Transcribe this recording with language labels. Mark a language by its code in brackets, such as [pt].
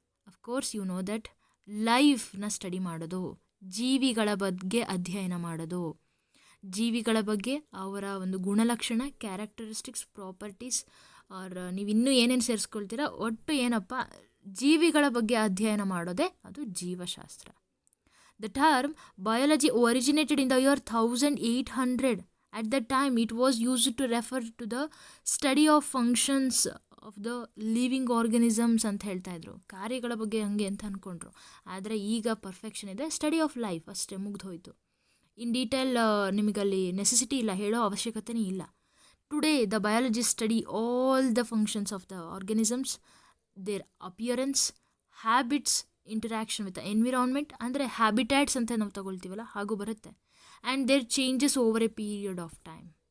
[en] Of course you know that. [kn] ಲೈಫ್ನ study ಮಾಡೋದು, ಜೀವಿಗಳ ಬಗ್ಗೆ ಅಧ್ಯಯನ ಮಾಡೋದು, ಜೀವಿಗಳ ಬಗ್ಗೆ ಅವರ ಒಂದು ಗುಣಲಕ್ಷಣ, ಕ್ಯಾರೆಕ್ಟರಿಸ್ಟಿಕ್ಸ್, ಪ್ರಾಪರ್ಟೀಸ್, ಆರ್ ನೀವು ಇನ್ನೂ ಏನೇನು ಸೇರಿಸ್ಕೊಳ್ತೀರಾ, ಒಟ್ಟು ಏನಪ್ಪ, ಜೀವಿಗಳ ಬಗ್ಗೆ ಅಧ್ಯಯನ ಮಾಡೋದೇ ಅದು ಜೀವಶಾಸ್ತ್ರ. [en] The term biology originated in the year 1800. At that time it was used to refer to the study of functions of the living organisms [kn] ಅಂತ ಹೇಳ್ತಾಯಿದ್ರು. ಕಾರ್ಯಗಳ ಬಗ್ಗೆ ಹಂಗೆ ಅಂತ ಅಂದ್ಕೊಂಡ್ರು. ಆದರೆ ಈಗ ಪರ್ಫೆಕ್ಷನ್ ಇದೆ, [en] study of life [kn] ಅಷ್ಟೇ, ಮುಗ್ದೋಯ್ತು. [en] in detail [kn] ನಿಮಗಲ್ಲಿ ನೆಸೆಸಿಟಿ ಇಲ್ಲ, ಹೇಳೋ ಅವಶ್ಯಕತೆನೇ ಇಲ್ಲ. [en] today the biology study all the functions of the organisms, their appearance, habits, interaction with environment, [kn] ಅಂದರೆ ಹ್ಯಾಬಿಟ್ಯಾಟ್ಸ್ ಅಂತ ನಾವು ತಗೊಳ್ತೀವಲ್ಲ ಹಾಗೂ ಬರುತ್ತೆ, [en] And their changes over a period of time.